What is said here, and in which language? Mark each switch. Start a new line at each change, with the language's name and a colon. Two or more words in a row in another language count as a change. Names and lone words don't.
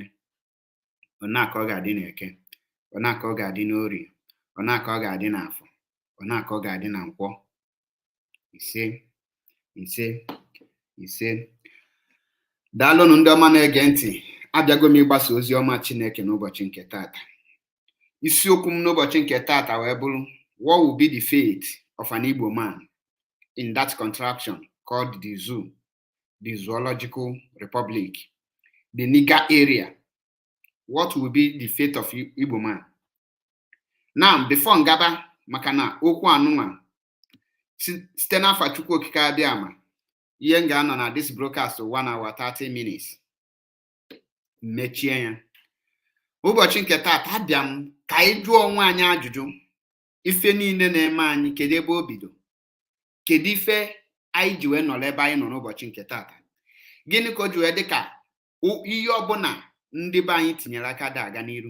Igbo: Ọna ka ọ ga-adị n'Eke, ọna ka ọ ga-adị n'Orie, ọna ka ọ ga-adị n'Afọ, ọna ka ọ ga-adị na Nkwọ. Ise daalụnụ ndị ọma na-ege ntị. Abịago m ịgbasa ozi ọma Chineke n'ụbọchị nke taata. Isiokwu m n'ụbọchị nke taata wee bụrụ
English: what will be the fate of an Igbo man in that contraption called the zoo, the Zoological Republic, the Niger area. What will be the fate of Igbo man? Now, before
Igbo: ngaba maka na okwu anụnwa site n'afa Chukwu okike abịa ma ihe m ga-anọ na
English: this broadcast 1 hour 30 minutes
Igbo: mechie ya. Ụbọchị nke taata abịa m ka anyị jụọ onwe anyị ajụjụ. Ife niile na-eme anyị, kedu ebe o bido? Kedu ife anyị ji wee nọrọ ebe anyị nọ n'ụbọchị nke taata? Gịnị ka o ji wee dị ka ihe ọbụla ndị be anyị tinyere aka dị aga n'iru?